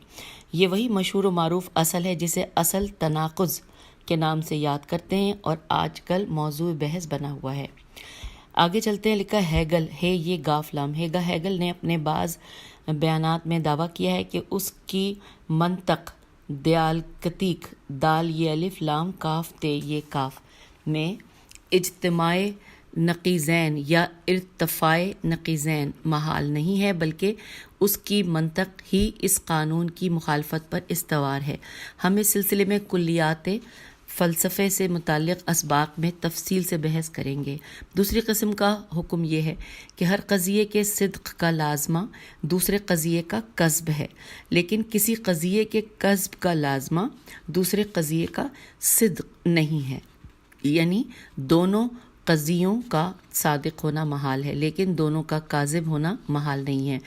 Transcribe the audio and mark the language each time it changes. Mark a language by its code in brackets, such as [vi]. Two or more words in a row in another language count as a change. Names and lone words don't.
[ur] یہ وہی مشہور و معروف اصل ہے جسے اصل تناقض کے نام سے یاد کرتے ہیں اور آج کل موضوع بحث بنا ہوا ہے۔ آگے چلتے ہیں، لکھا ہیگل ہے، یہ گاف لام ہیگا۔ ہیگل نے اپنے بعض بیانات میں دعویٰ کیا ہے کہ اس کی منطق دیالکتیک دال یہ الف لام کاف تے یہ کاف میں اجتماع نقیضین یا ارتفاع نقیضین محال نہیں ہے، بلکہ اس کی منطق ہی اس قانون کی مخالفت پر استوار ہے۔ ہم اس سلسلے میں کلیات فلسفے سے متعلق اسباق میں تفصیل سے بحث کریں گے۔ دوسری قسم کا حکم یہ ہے کہ ہر قضیے کے صدق کا لازمہ دوسرے قضیے کا کذب ہے، لیکن کسی قضیے کے کذب کا لازمہ دوسرے قضیے کا صدق نہیں ہے، یعنی دونوں قضیوں کا صادق ہونا محال ہے لیکن دونوں کا کاذب ہونا محال نہیں ہے۔